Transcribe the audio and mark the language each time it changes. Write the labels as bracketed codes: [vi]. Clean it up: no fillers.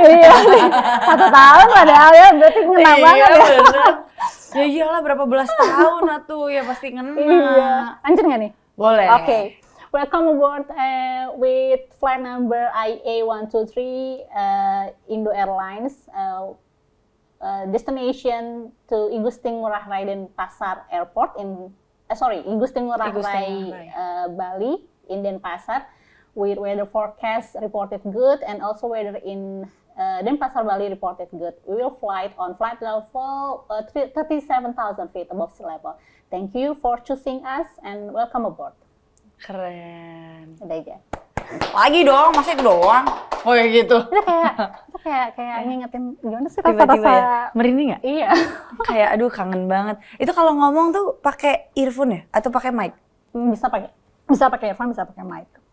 [id] Iya, 1 tahun padahal ya, berarti ngena banget ya. Bener. Ya iyalah berapa belas tahun atuh ya pasti ngena. Iya. Lanjut nggak nih? Boleh. Okay. [en] Welcome aboard with flight number IA123 Indo Airlines destination to I Gusti Ngurah Rai Denpasar Airport I Gusti Ngurah Rai Bali in Denpasar, with weather forecast reported good and also weather in Denpasar Bali reported good. We will fly on flight level 37,000 feet above sea level. Thank you for choosing us and welcome aboard. [id] Keren. Udah aja. Lagi dong, masih itu doang. Oh ya gitu. Itu kayak kayak ngingetin gimana sih Tiba-tiba ya, rasa-rasa. merinding nggak? Iya. Kayak aduh kangen banget. Itu kalau ngomong tuh pakai earphone ya? Atau pakai mic? Bisa pakai earphone, bisa pakai mic.